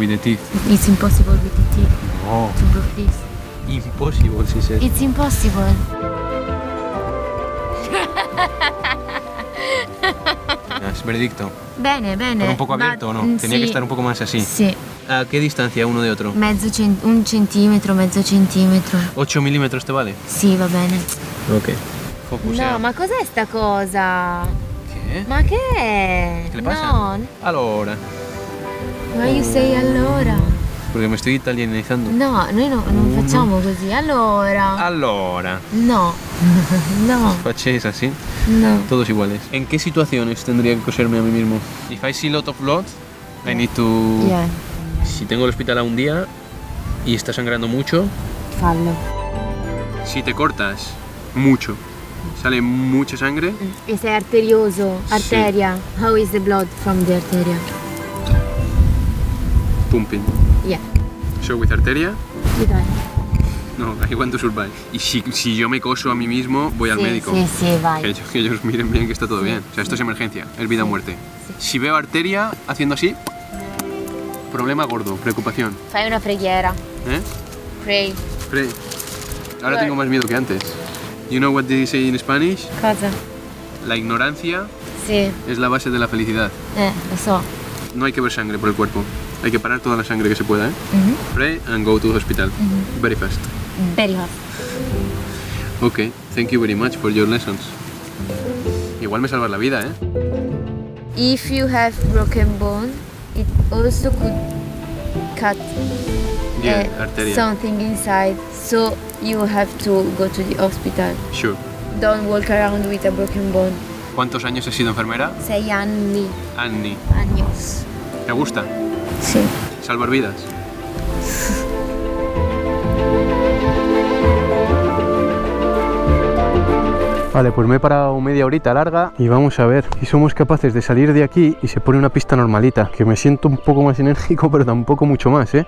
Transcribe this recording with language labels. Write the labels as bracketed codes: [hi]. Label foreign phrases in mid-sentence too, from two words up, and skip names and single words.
[en] It's impossible with the teeth Oh. to do this. Impossible, si said. It's impossible. [es] Es veredicto. [it] Bene, bene. [es] ¿Pero un poco abierto o no? Tenía [it] sì, [es] que estar un poco más así. [it] Sì, [es] ¿A qué distancia uno de otro? [it] un centimetro, mezzo centimetro. [es] 8 milímetros te vale. [it] Sì, va bene. [en] Ok. Focus. [it] No, ma cos'è sta cosa? [es] ¿Qué? [it] Ma che è? [es] ¿Qué le pasa? [it] No, Allora. [en] ma you say allora? [es] Porque me estoy italianizando. [it] No, noi non facciamo così. Allora. Allora. [es] No. No, Facéis así. no. Todos iguales. ¿En qué situaciones tendría que coserme a mí mismo? [en] If I see lot of blood, I need to... Yeah, [es] Si tengo el hospital a un día y está sangrando mucho, fallo. si te cortas mucho, sale mucha sangre, [it] E sei arterioso, arteria. [en] How is the blood from the arteria? pumping. Yeah, So with arteria, you die. no, I want to survive. [es] Y si yo me coso a mí mismo, voy al médico. [it] Sì, vai. [es] Que ellos miren bien que está todo bien. O sea, esto es emergencia, es vida o muerte. Si veo arteria haciendo así, problema gordo, preocupación. [it] Fai una preghiera. ¿Eh? [en] Pray. Pre. [es] Ahora tengo más miedo que antes. [en] You know what they say in Spanish? [it] Cosa? [es] La ignorancia [it] Sì, [es] es la base de la felicidad. [it] lo so. [es] No hay que ver sangre por el cuerpo. Hay que parar toda la sangre que se pueda, ¿eh? [en] Pray and go to the hospital. Very fast. Very hot. Okay, thank you very much for your lessons. [es] Igual me salvas la vida, ¿eh? [en] If you have broken bone, it also could cut Yeah, arteria. something inside. So you have to go to the hospital. Sure. Don't walk around with a broken bone. [es] ¿Cuántos años has sido enfermera? [it] 6 anni. Annie. [es] Años. ¿Te gusta? [it] Sì. [es] Salvar vidas. Vale, pues me he parado media horita larga y vamos a ver si somos capaces de salir de aquí y se pone una pista normalita, que me siento un poco más enérgico, pero tampoco mucho más, ¿eh?